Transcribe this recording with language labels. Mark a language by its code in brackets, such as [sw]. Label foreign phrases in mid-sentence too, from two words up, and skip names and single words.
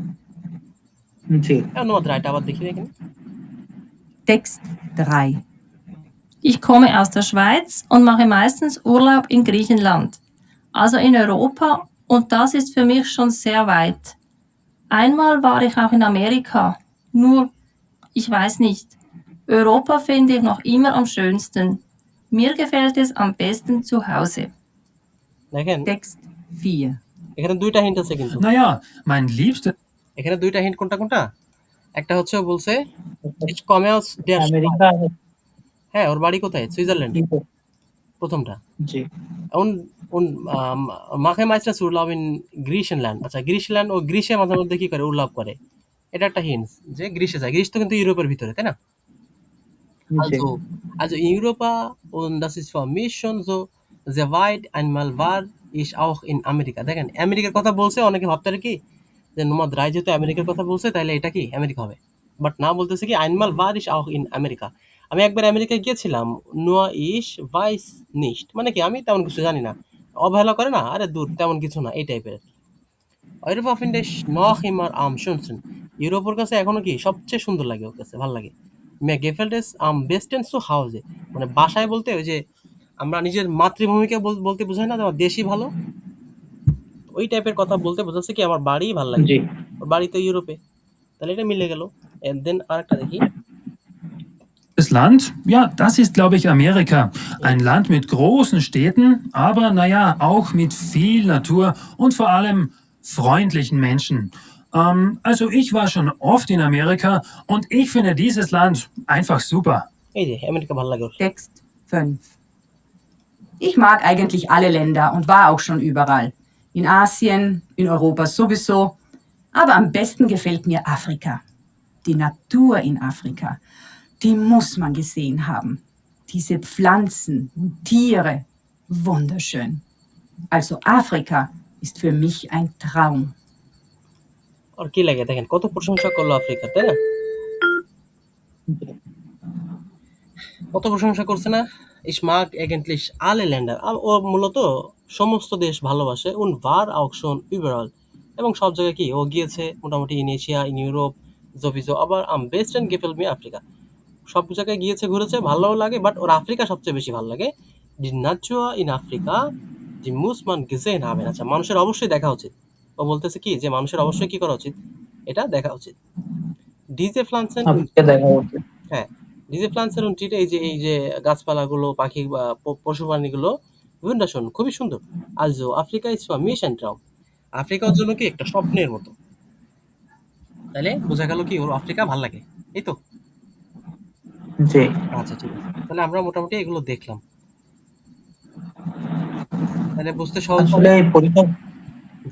[bn] জি অনুবাদ রাইট আবার দেখি এখানে। [de] Text 3. Ich komme aus der Schweiz und mache meistens Urlaub in Griechenland, also in Europa, und das ist für mich schon sehr weit. Einmal war ich auch in Amerika, nur ich weiß nicht. Europa finde ich noch immer am schönsten. Mir gefällt es am besten zu Hause. [bn] দেখেন [de] Text 4. [bn] এখানে দুইটা হিন্ট আছে কিন্তু। [de] Naja, mein liebstes [bn] এখানে দুইটা হিন্ট, কোনটা কোনটা? একটা হচ্ছে ও বলছে [de] ich komme aus der Schweiz। [bn] আমেরিকা হ্যাঁ, ওর বাড়ি কোথায়? সুইজারল্যান্ড, প্রথমটা। জি [de] und mache meistens Urlaub in Griechenland। [bn] আচ্ছা, গ্রিসল্যান্ড, ও গ্রিসে মাঝে মধ্যে কি করে, উল্লাপ করে। এটা একটা হিন্ট যে গ্রিসে যায়। গ্রিস তো কিন্তু ইউরোপের ভিতরে, তাই না? জি [de] Also in Europa, und das ist für mich schon so sehr weit। Einmal war ich auch in Amerika। [bn] দেখেন, আমেরিকার কথা বলছে, অনেকে ভাবতে পারে কি যে নোমাদ রায় যেহেতু আমেরিকার কথা বলছে তাহলে এটা কি আমেরিকা হবে, বাট না, বলতেছে কি [de] einmal war ich auch in Amerika। [bn] আমি একবার আমেরিকায় গিয়েছিলাম, [de] nur ich weiß nicht, [bn] মানে কি আমি তেমন কিছু জানি না। অবহেলা করে না, আরে দূর, তেমন কিছু না, এই টাইপের। [de] Europa finde ich noch immer am schönsten। [bn] ইউরোপের কাছে এখনো কি সবচেয়ে সুন্দর লাগে, ওর কাছে ভালো লাগে। [de] mir gefällt es am besten zu Hause। [bn] মানে বাসায় বলতে ওই যে আমরা নিজের মাতৃভূমিকে বলতে বোঝায় না যে আমার দেশই ভালো, ওই টাইপের কথা বলতে বোঝাচ্ছে কি আমার বাড়িই ভালো লাগে। জি ওর বাড়ি তো ইউরোপে, তাহলে এটা মিলে গেল। দেন আরেকটা দেখি। [de] Land? Ja, das ist, glaube ich, Amerika. Ein Land mit großen Städten, aber naja, auch mit viel Natur und vor allem freundlichen Menschen. Also ich war schon oft in Amerika und ich finde dieses Land einfach super. [bn] এই যে আমেরিকা ভালো লাগে ওর। [de] Text 5. Ich mag eigentlich alle Länder und war auch schon überall. In Asien, in Europa sowieso. Aber am besten gefällt mir Afrika. Die Natur in Afrika, die muss man gesehen haben. Diese Pflanzen und Tiere, wunderschön. Also Afrika ist für mich ein Traum. [bn] আর কি লাগে দেখেন, কত প্রশংসা করলো আফ্রিকা, তাই না? কত প্রশংসা করছে না। [de] ich mag eigentlich alle Länder। [bn] ও মূলত সমস্ত দেশ ভালোবাসে। [de] und war auch schon überall, [bn] এবং সব জায়গায় কি ও গিয়েছে মোটামুটি, [en] in Asia, in Europe [de] sowieso, আবার am besten gefällt mir Afrika। [bn] সব জায়গায় গিয়েছে, ঘুরেছে, ভালোও লাগে, বাট ওর আফ্রিকা সবচেয়ে বেশি ভালো লাগে। [de] die Natur in Afrika, die muss man gesehen haben। [bn] আচ্ছা, মানুষের অবশ্যই দেখা উচিত। ও বলতেছে কি যে মানুষের অবশ্যই কি করা উচিত, এটা দেখা উচিত। [de] diese Pflanzen, [bn] আফ্রিকা দেখা উচিত হ্যাঁ, [de] diese Pflanzen und Tiere, [bn] এই যে গাছপালাগুলো, পাখি বা পশু প্রাণীগুলো wunderschön, খুবই সুন্দর। [de] also Afrika ist für mich ein Traum। [bn] আফ্রিকা ওর জন্য কি একটা স্বপ্নের মতো। তাহলে বোঝা গেল কি ওর আফ্রিকা ভালো লাগে, এই তো। জি আচ্ছা, ঠিক আছে, তাহলে আমরা মোটামুটি এগুলো দেখলাম, তাহলে বুঝতে সহজ হবে। আসলে এই পরীক্ষা